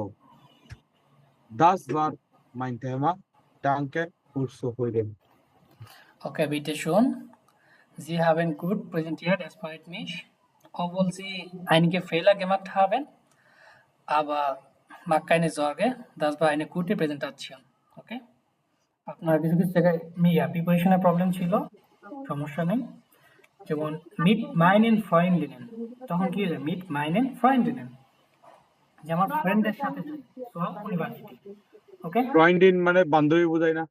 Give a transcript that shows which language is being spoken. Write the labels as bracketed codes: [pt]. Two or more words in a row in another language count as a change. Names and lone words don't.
[de] Das war mein Thema. Danke fürs Zuhören. Okay, bitte schön. Sie haben gut präsentiert, es freut mich. Obwohl Sie einige Fehler gemacht haben, aber mach keine Sorge, das war eine gute Präsentation. Okay? [bn] আপনার কিছু কিছু জায়গায় প্রিপারেশনের প্রবলেম ছিল, সমস্যা নেই। যেমন [de] mit meinen Freundinnen, [bn] তখন কি হয়ে যায়? [de] mit meinen Freundinnen, [bn] যে আমার ফ্রেন্ডের সাথে যাই, সো ইউনিভার্সিটি। ওকে, Freundin মানে বান্ধবী বোঝায় না?